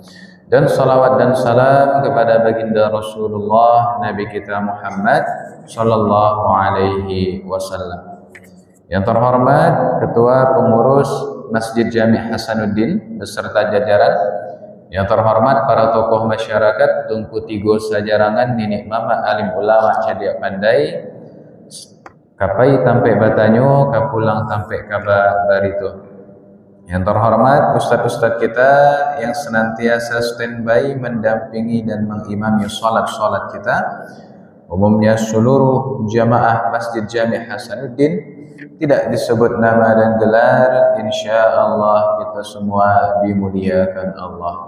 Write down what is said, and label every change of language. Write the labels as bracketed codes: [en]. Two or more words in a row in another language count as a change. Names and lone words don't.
[id] Dan salawat dan salam kepada baginda Rasulullah Nabi kita Muhammad [ar] صلى الله عليه وسلم. [id] Yang terhormat Ketua Pengurus Masjid Jami' Hasanuddin beserta jajaran, yang terhormat para tokoh masyarakat, [min] Tungku Tigo Sajarangan, Ninik Mama, Alim Ulama, Cadiak Pandai, Kapai Tampe Batanyo, Kapulang Tampe Kaba Barito. [id] Yang terhormat ustadz-ustadz kita yang senantiasa standby mendampingi dan mengimami salat-salat kita, umumnya seluruh jamaah Masjid Jami' Hasanuddin, tidak disebut nama dan gelar, [ar] إن شاء الله [id] kita semua dimuliakan Allah.